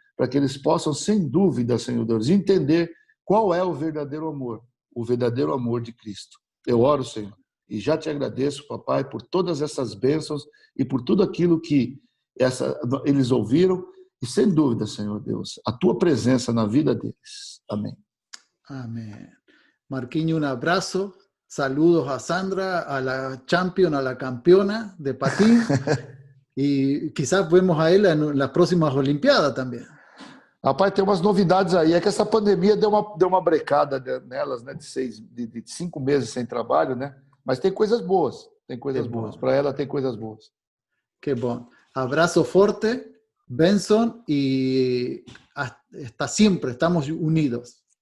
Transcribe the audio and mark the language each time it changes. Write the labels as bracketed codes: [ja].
[pt] para que eles possam, sem dúvida, Senhor Deus, entender qual é o verdadeiro amor de Cristo. Eu oro, Senhor, e já te agradeço, papai, por todas essas bênçãos e por tudo aquilo que eles ouviram e, sem dúvida, Senhor Deus, a tua presença na vida deles. Amém. [es] Amén. Marquinho, un abrazo. Saludos a Sandra, a la champion, a la campeona de patín. Y quizás vemos a ela en las próximas Olimpiadas también. [pt] Rapaz, tem umas novidades aí. É que essa pandemia deu uma brecada nelas, né? De 5 meses sem trabalho, né? Mas tem coisas boas. Tem coisas boas. Para ela tem coisas boas. Que bom. [es] Abrazo forte, Benson, y hasta siempre estamos unidos.